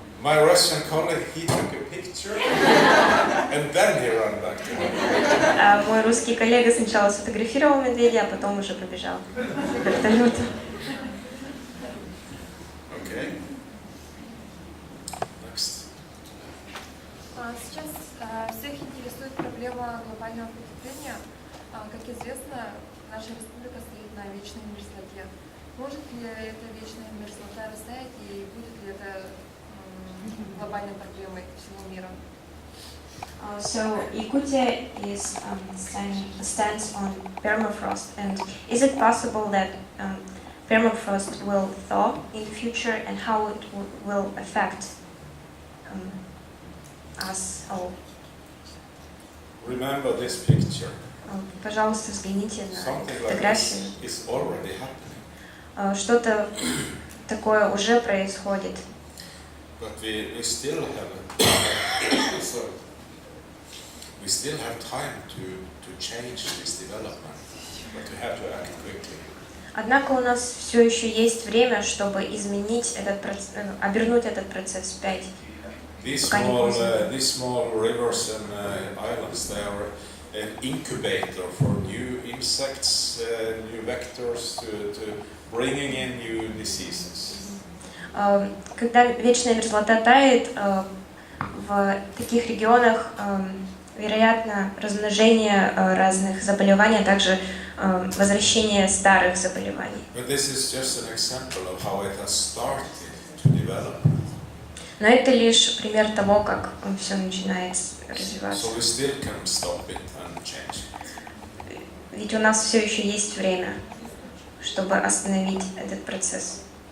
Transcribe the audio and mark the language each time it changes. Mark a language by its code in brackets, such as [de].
[en] My Russian colleague, he took a picture and then he ran back to him. [ru] А мой русский коллега сначала сфотографировал медведя, а потом уже побежал к вертолету. [en] Okay. Next. [ru] Сейчас всех интересует проблема глобального потепления. Как известно, наша республика стоит на вечной мерзлоте. Может ли эта вечная мерзлота растаять и будет ли это глобальной проблемой всего мира? [en] So Yakutia is stands on permafrost, and is it possible that permafrost will thaw in the future, and how it will affect us all? Remember this picture. [ru] Пожалуйста, взгляните на [en] Something like [ru] фотографию. [en] this is already happening. [ru] Что-то такое уже происходит. [en] But we still have sorry. We still have time to change this development, but we have to act quickly. [ru] Однако у нас все еще есть время, чтобы изменить этот процесс, обернуть этот процесс вспять. [en] These [ru] Пока не поздно. [en] small rivers and islands, they are an incubator for new insects, new vectors, to bringing in new diseases. [ru] Когда вечная мерзлота тает, в таких регионах вероятно размножение разных заболеваний, а также возвращение старых заболеваний. [en] But this is just an example of how it has started to develop. [ru] Но это лишь пример того, как все начинает развиваться. [en] So we still can stop it and change it. [ru] Ведь у нас все еще есть время, чтобы остановить этот процесс.